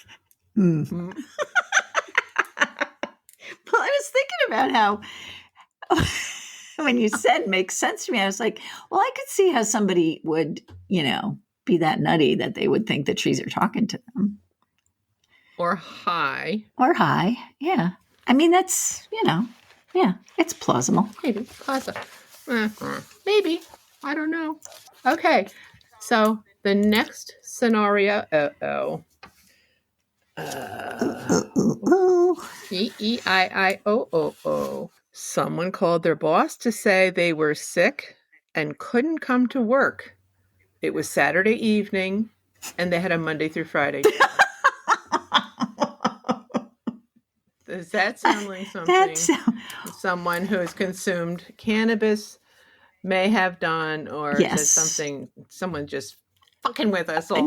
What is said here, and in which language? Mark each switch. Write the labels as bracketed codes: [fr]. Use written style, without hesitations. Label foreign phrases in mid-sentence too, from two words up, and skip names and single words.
[en] Well, I was thinking about how when you said makes sense to me, I was like, well, I could see how somebody would, be that nutty that they would think the trees are talking to them. Or high. Yeah. I mean, that's, yeah, it's plausible. Maybe. Plausible. Maybe. I don't know. Okay. So the next scenario. E-E-I-I-O-O-O. Someone called their boss to say they were sick and couldn't come to work. It was Saturday evening, and they had a Monday through Friday job. Does that sound like something someone who has consumed cannabis may have done, or is it something someone just fucking with us all?